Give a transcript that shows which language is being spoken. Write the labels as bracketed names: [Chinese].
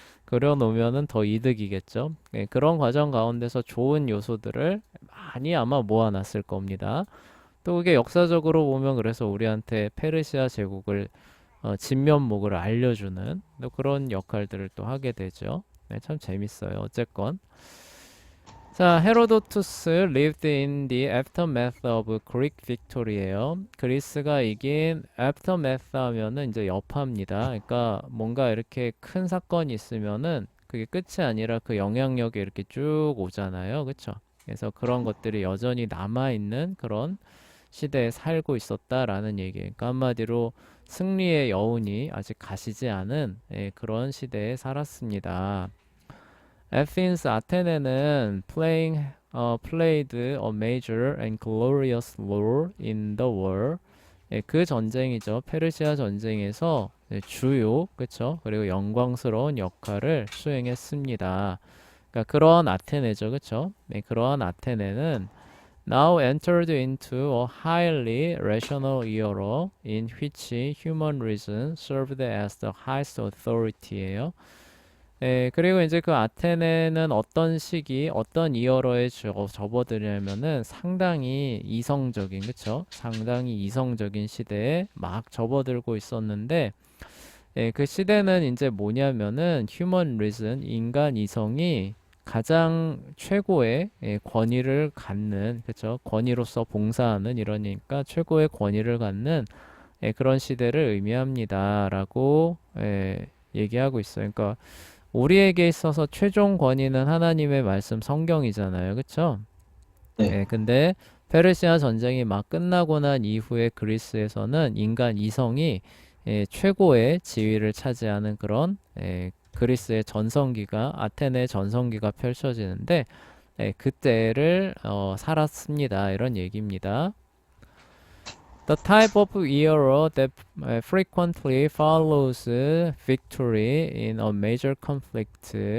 [Korean] 그려놓으면은 더 이득이겠죠. 그런 과정 가운데서 좋은 요소들을 많이 아마 모아놨을 겁니다. 또 그게 역사적으로 보면 그래서 우리한테 페르시아 제국을 진면목을 알려주는 또 그런 역할들을 또 하게 되죠. 참 재밌어요. 어쨌건 자, [English] 헤로도투스 lived in the aftermath of Greek victory예요. [Korean] 그리스가 이긴 aftermath 하면은 이제 여파입니다. 그러니까 뭔가 이렇게 큰 사건이 있으면은 그게 끝이 아니라 그 영향력이 이렇게 쭉 오잖아요. 그쵸? 그래서 그런 것들이 여전히 남아있는 그런 시대에 살고 있었다라는 얘기. 그러니까 한마디로 승리의 여운이 아직 가시지 않은 그런 시대에 살았습니다. [English] 에펜스 아테네는 played a major and glorious role in the war. [Korean] 그 전쟁이죠. 페르시아 전쟁에서 주요, 그쵸? 그리고 영광스러운 역할을 수행했습니다. 그러니까 그러한 아테네죠, 그쵸? 그러한 아테네는 [English] now entered into a highly rational era in which human reason served as the highest authority예요. [Korean] 그리고 이제 그 아테네는 어떤 시기, 어떤 이어러에 접어들냐면은 상당히 이성적인, 그쵸? 상당히 이성적인 시대에 막 접어들고 있었는데, 그 시대는 이제 뭐냐면은 human reason, 인간 이성이 가장 최고의 권위를 갖는, 그쵸? 권위로서 봉사하는 이러니까 최고의 권위를 갖는 그런 시대를 의미합니다라고 얘기하고 있어요. 그러니까 우리에게 있어서 최종 권위는 하나님의 말씀 성경이잖아요. 그쵸? 네. 근데 페르시아 전쟁이 막 끝나고 난 이후에 그리스에서는 인간 이성이 최고의 지위를 차지하는 그런 그리스의 전성기가 아테네 전성기가 펼쳐지는데 그때를 살았습니다. 이런 얘기입니다. [English] The type of era that frequently follows victory in a major conflict.